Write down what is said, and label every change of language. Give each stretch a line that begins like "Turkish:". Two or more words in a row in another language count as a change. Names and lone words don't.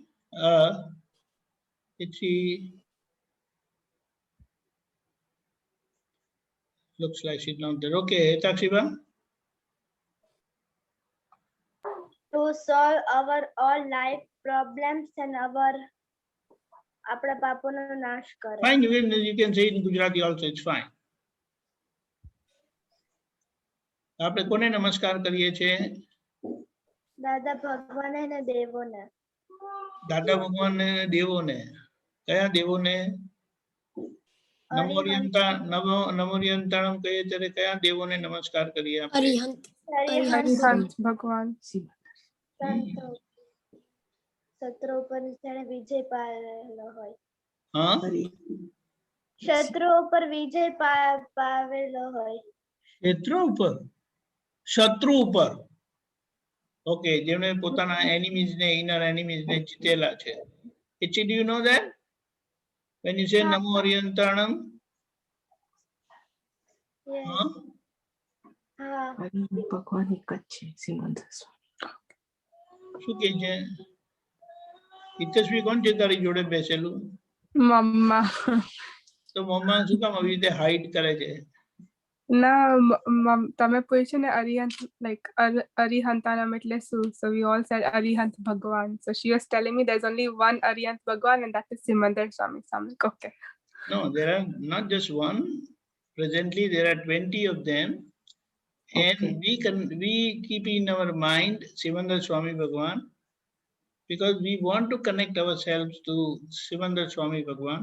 English: Hetzi. Looks like she's not there. Okay, Takshiba. To solve our all life problems and our
Gujarati: આપણા પાપોનો નાશ કરે.
English: Fine, you can say it in Gujarati also, it's fine.
Gujarati: આપણે કોને નમસ્કાર કરીએ છીએ? દાદા ભગવાન અને દેવોને. દાદા ભગવાન ને દેવોને. કયા દેવોને? નમોરિયંતાણમ કહીએ ત્યારે કયા દેવોને નમસ્કાર કરીએ આપણે? Arihant. Arihant Bhagwan. શત્રુ ઉપર જેણે વિજય પામેલો હોય. હા, શત્રુ ઉપર વિજય પામેલો હોય. શત્રુ ઉપર. ઓકે, જેમણે પોતાના એનિમીઝ ને
English: inner enemies
Gujarati: ને જીતેલા છે.
English: Do you know that? When you say Namo Oriyantanam? Yes.
Gujarati: હા. ભગવાન એક જ છે સિમંદર સ્વામી. શું કે છે? હિતેશભાઈ કોણ છે તારી જોડે બેસેલું? Mama. તો મમ્મા શું કામ આવી રીતે હાઈડ કરે છે? ના તમે પૂછ્યું ને Arihant, like Arihantanam એટલે શું?
English: So we all said Arihant Bhagwan. So she was telling me there's only one Arihant Bhagwan and that is Simandar Swami. So I'm like, okay. No, there are not just one. Presently, there are 20 of them. And Okay. we keep in our mind Simandar Swami Bhagwan because we want to connect ourselves to Simandar Swami Bhagwan.